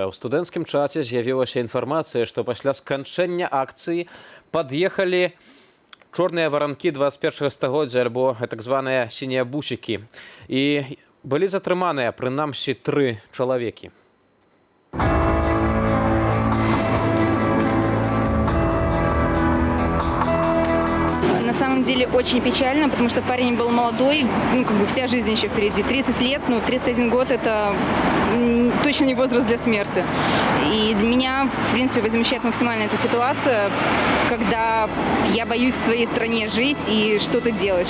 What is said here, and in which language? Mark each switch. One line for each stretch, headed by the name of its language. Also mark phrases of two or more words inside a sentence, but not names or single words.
Belarusian: У студэнцкім чаце з'явілася інфармацыя, што пасля сканчэння акцыі пад'ехалі чорныя варанкі 21 стагоддзя, альбо так званыя сінія бусікі. І былі затрыманыя, прынамсі, 3 чалавекі.
Russian: На самом деле очень печально, потому что парень был молодой, вся жизнь еще впереди. 30 лет, 31 год – это точно не возраст для смерти. И меня, в принципе, возмущает максимально эта ситуация, когда я боюсь в своей стране жить и что-то делать.